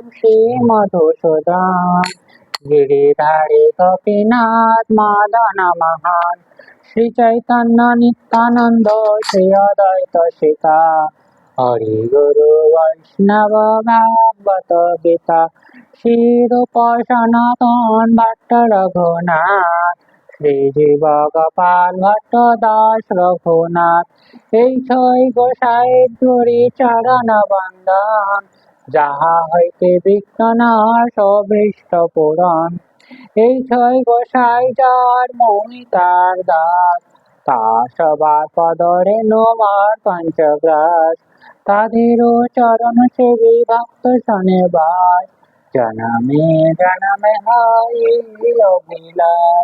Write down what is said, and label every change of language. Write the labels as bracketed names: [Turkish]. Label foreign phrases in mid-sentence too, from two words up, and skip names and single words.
[Bangla] श्री मधुसूदन गिरिधारी गोपीनाथ मदन मोहन श्री चैतन्य नित्यानंद श्री अद्वैत सीता हरि गुरु वैष्णव भागवत गीता श्री रूप सनातन भट्ट रघुनाथ श्री जीव गोपाल भट्ट दास रघुनाथ এই ছয় গোসাইয়ের ধরি চরণ বন্দন যাহা হইতে বিঘ্ননাশ অভীষ্ট পূরণ। এই ছয় গোসাই যার মনি তার দাস তা সবার পদরে নোমার পঞ্চগ্রাস তাদেরও চরণ সেবী ভক্ত শনে বাস জনমে জনমে হয় অভিলাষ।